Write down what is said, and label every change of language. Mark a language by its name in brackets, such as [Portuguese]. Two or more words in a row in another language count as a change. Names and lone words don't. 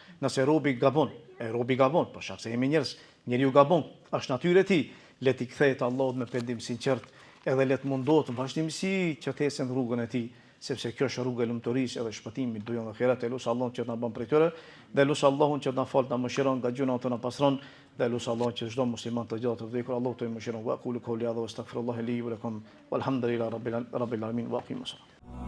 [Albanian] Nëse robi gabon, për shkak se jemi njerëz, njeriu gabon, është natyrë e tij, le t'i kthehet Allahut me pendim sinqert, edhe le të mundohet vazhdimsi që të ecën rrugën e tij, sepse kjo është rruga e lumturisë edhe shpëtimit do në ahiret. Elus Allahun që të na bën prej tyre, dhe elus Allahun që të na fal, na mëshiron nga gjunat tona, pastron, dhe elus Allahun që çdo musliman të gjatë të vdekur, Allahu të mëshiron. [Arabic] وأقول قولي هذا وأستغفر الله لي ولكم والحمد لله رب العالمين وأقيموا الصلاة.